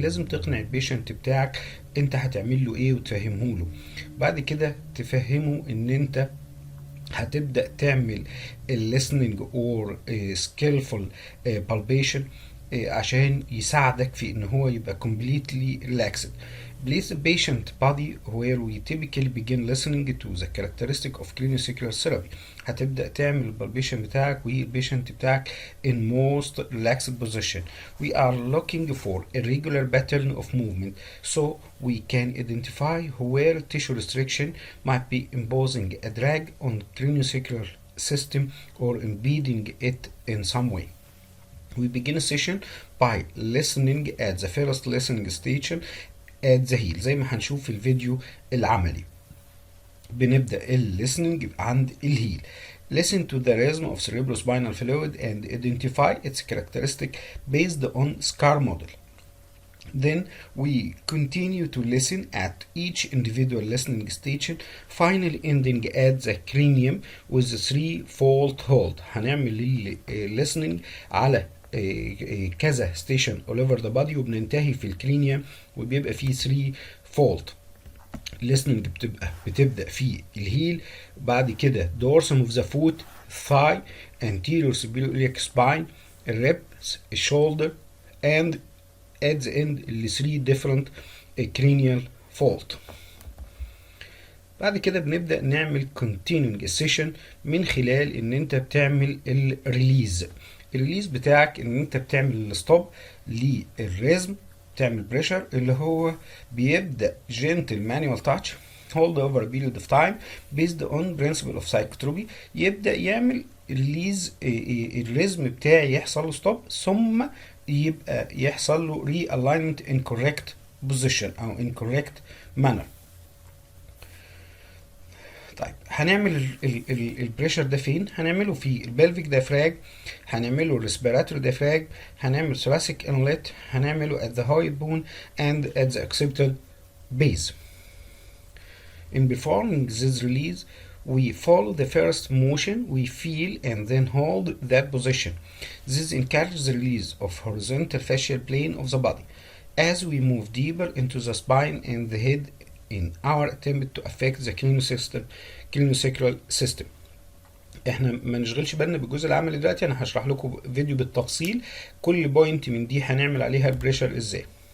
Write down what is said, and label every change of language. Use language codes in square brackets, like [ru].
[ar] لازم تقنع البيشنت بتاعك انت هتعمل له ايه وتفهمه له. بعد كده تفهمه ان انت هتبدا تعمل الليسننج اور سكيلفul بالبيشن عشان يساعدك في ان هو يبقى [en] completely relaxed. Place the patient body where we typically begin listening to the characteristic of craniosacral therapy. [ar] هتبدأ تعمل البالبيشن بتاعك والبيشنت بتاعك [en] in most relaxed position. We are looking for a regular pattern of movement so we can identify where tissue restriction might be imposing a drag on craniosacral system or impeding it in some way. We begin a session by listening at the first listening station at the heel، [ar] زي ما هنشوف في الفيديو العملي. بنبدأ الليسننج عند الهيل. [en] Listen to the rhythm of cerebrospinal fluid and identify its characteristic based on SCAR model. Then we continue to listen at each individual listening station, finally ending at the cranium with the 3-fold hold. [ar] هنعمل listening على كذا ستيشن [en] all over the body، [ar] وبننتهي في الكرينيا وبيبقى فيه 3 فولت. [en] listening [ar] بتبدأ في الهيل، بعد كده [en] dorsum of the foot، thigh، anterior sphenoid spine، ribs، shoulder، and at the end ال 3 different cranial fault. [ar] بعد كده بنبدأ نعمل continuing session من خلال ان انت بتعمل الريليز. الريليز بتاعك ان انت بتعمل الستوب للريزم، تعمل بريشر اللي هو بيبدأ [en] gentle manual touch hold over a period of time based on principle of psychotropy. [ar] يبدأ يعمل ريليز، الريزم بتاعي يحصل له ستوب، ثم يبقى يحصل له [en] realignment in correct position [ar] او [en] in correct manner. [ar] طيب هنعمل البريشر ده فين؟ هنعمله في البلفيك ديافراج، هنعمله الريسبيراتوري ديافراج، هنعمل ثوراسيك انلت، هنعمله [en] at the hyoid bone and at the occipital base. In performing this release, we follow the first motion, we feel and then hold that position. This encourages the release of horizontal fascial plane of the body as we move deeper into the spine and the head in our attempt to affect the craniosacral system. [ar] احنا ما نشغلش بالنا بالجزء العملي دلوقتي، انا هشرح لكم فيديو بالتفصيل كل بوينت من دي هنعمل عليها البريشر ازاي.